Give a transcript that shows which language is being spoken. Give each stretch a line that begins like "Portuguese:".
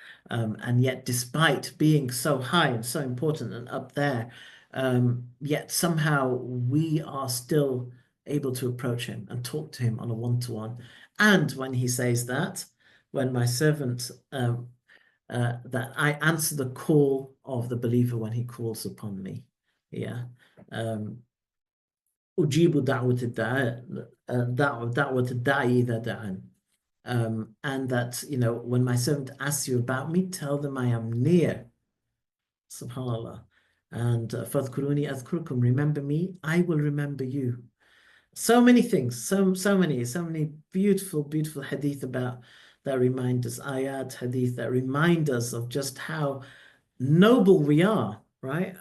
English: And yet, despite being so high and so important and up there, yet somehow we are still able to approach him and talk to him on a one-to-one. And when he says that, when my servant, that I answer the call of the believer when he calls upon me. Yeah.
Arabic: أجيب دعوة الداعي دعوة الداعي إذا دعان.
English: And that, when my servant asks you about me, tell them I am near. SubhanAllah. And
Arabic: فَاذْكُرُونِي أَذْكُرْكُمْ,
English: remember me, I will remember you. So many things, so many beautiful, beautiful hadith about that remind us, ayat, hadith that remind us of just how noble we are, right?